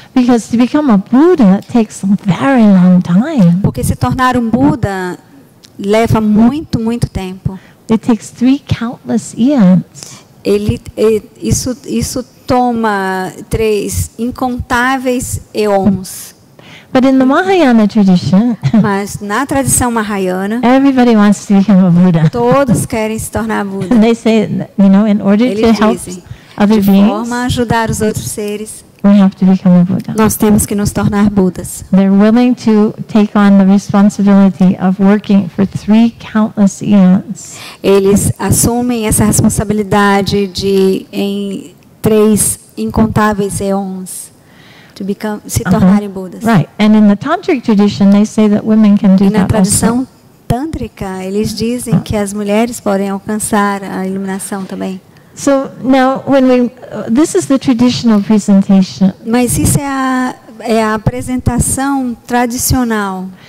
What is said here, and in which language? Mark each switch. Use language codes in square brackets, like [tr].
[en] Because to become a Buddha takes a very long time. [pt] Porque se tornar um Buda leva muito, muito tempo. [en] It takes 3 countless eons. [pt] Isso toma 3 incontáveis eons. [en] But in the Mahayana tradition, [pt] Mas na tradição Mahayana, [en] everybody wants to become a Buddha. [pt] todos querem se tornar Buda. [en] And they say, in order to [pt] Eles [en] help [pt] dizem, [en] other [pt] de [en] beings, [pt] forma a ajudar os outros seres, [en] we have to become a Buddha. [pt] nós temos que nos tornar Budas. [en] They're willing to take on the responsibility of working for 3 countless eons. [pt] Eles assumem essa responsabilidade de em 3 incontáveis eons se tornarem Budas. [en] Right. And in the Tantric tradition, they say that women can do [pt] E na [en] that also. [pt] tradição tântrica, eles dizem que as mulheres podem alcançar a iluminação também. [en] So now, this is the traditional presentation. [pt] Mas isso é a apresentação tradicional.